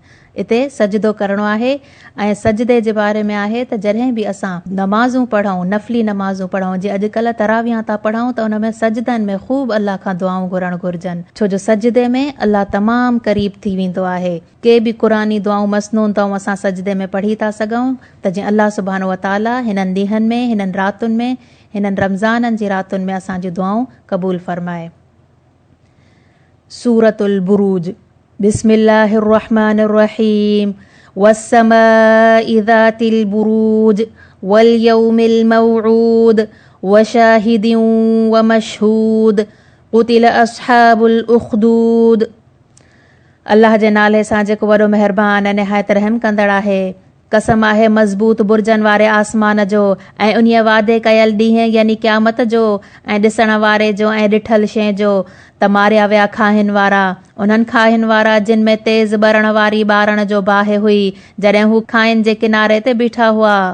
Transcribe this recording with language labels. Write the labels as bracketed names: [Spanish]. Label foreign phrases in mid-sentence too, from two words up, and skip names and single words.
[Sindhi] इते सजदो करणो आहे, ऐं सजदे जे बारे में आहे त जॾहिं बि असां नमाज़ूं पढ़ूं, नफ़ली नमाज़ूं पढ़ूं, जीअं अॼुकल्ह तरावियां था पढ़ूं, त उन में सजदनि में ख़ूब अल्लाह खां दुआऊं घुरणु घुरिजनि, छो जो सजदे में अल्लाह तमामु क़रीब थी वेंदो आहे। के बि क़ुरानी दुआऊं मसनून अथऊं असां सजदे में पढ़ी था सघूं, त जीअं [Arabic] الله سبحانه وتعالى [Sindhi] हिननि ॾींहंनि में, हिननि रातुनि में, हिननि रमज़ाननि जी रातुनि में असांजी दुआऊं क़बूल फरमाए। सूरतुल बुरूज। [Arabic] بسم الله الرحمن الرحيم. والسماء ذات البروج واليوم الموعود وشاهد ومشهود قتل أصحاب الأخدود. [Sindhi] अल्लाह जे नाले सां जेको वॾो महिरबान ऐं निहायत रहम कंदड़ आहे। कसम आहे मज़बूत बुर्जनि वारे आसमान जो ऐं उन्हीअ वादे कयल ॾींहुं यानी क़यामत जो ऐं ॾिसण वारे जो ऐं ॾिठल शइ जो त मारिया विया खाहिन वारा, उन्हनि खाहिन वारा जिन में तेज़ ॿरण वारी ॿारण जो बाहि हुई जॾहिं हू खाइन जे किनारे ते बीठा हुआ।